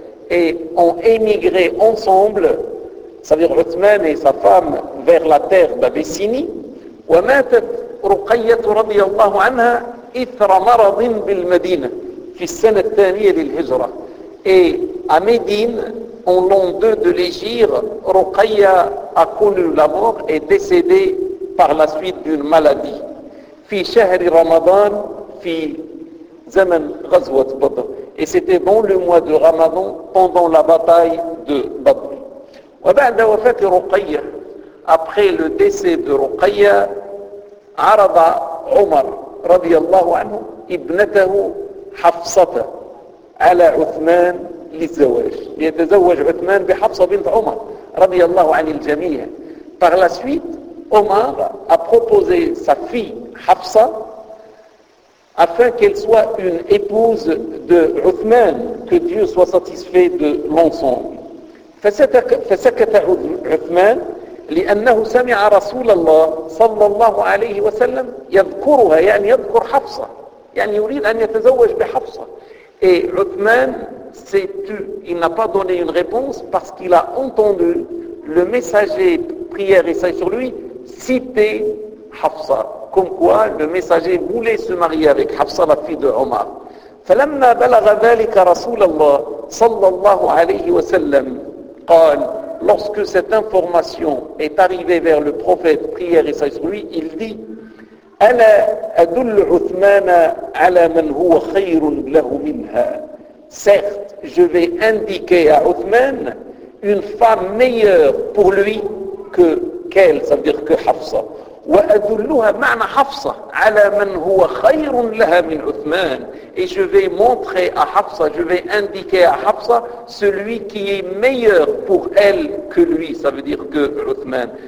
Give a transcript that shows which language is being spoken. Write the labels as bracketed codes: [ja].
[fr] Et ont émigré ensemble, c'est-à-dire Uthman et sa femme, vers la terre d'Abyssinie. [ar] وماتت رقية رضي الله عنها إثر مرض بالمدينة في السنة الثانية للهجرة. [fr] Et à Médine, en l'an 2 de l'Égire, Ruqayya a connu la mort et est décédé par la suite d'une maladie. [ar] Fi shahri Ramadan, fi zaman ghazwat Badr. [fr] Et c'était dans le mois de Ramadan, pendant la bataille de Badr. [ar] Wa ba'da wafati Ruqayya, [fr] après le décès de Ruqayya, [ar] arada Omar, radiyallahu anhu, ibnatahu Hafsata, ala Uthman, للزواج. يتزوج عثمان بحفصة بنت عمر رضي الله عن الجميع. [fr] Par la suite, Omar a proposé sa fille Hafsa afin qu'elle soit une épouse de Uthman, que Dieu soit satisfait de l'ensemble. [ar] فسكت عثمان لأنه سمع رسول الله صلى الله عليه وسلم يذكرها, يعني يذكر حفصة, يعني يريد أن يتزوج بحفصة. [fr] Et Uthman s'est tu, il n'a pas donné une réponse parce qu'il a entendu le messager, prière et salut sur lui, citer Hafsa. Comme quoi le messager voulait se marier avec Hafsa, la fille de Omar. [ar] فَلَمَّا بَلَغَ ذَلِكَ رَسُولَ اللَّهِ صَلَّى اللَّهُ عَلَيْهِ وَسَلَّمْ قال, [fr] lorsque cette information est arrivée vers le prophète, prière et salut sur lui, il dit, [ar] أَلَا أَدُلُّ عُثْمَانَ عَلَى مَنْ هُوَ خَيْرٌ لَهُ مِنْهَا. [fr] Certes, je vais indiquer à Uthman une femme meilleure pour lui que qu'elle, ça veut dire que Hafsa. [ar] وَأَدُلُّهَا مَعْنَ حَفْصَ عَلَى مَنْ هُوَ خَيْرٌ لَهَا مِنْ عُثْمَانَ. [fr] Et je vais montrer à Hafsa, je vais indiquer à Hafsa celui qui est meilleur pour elle que lui, ça veut dire que Uthman.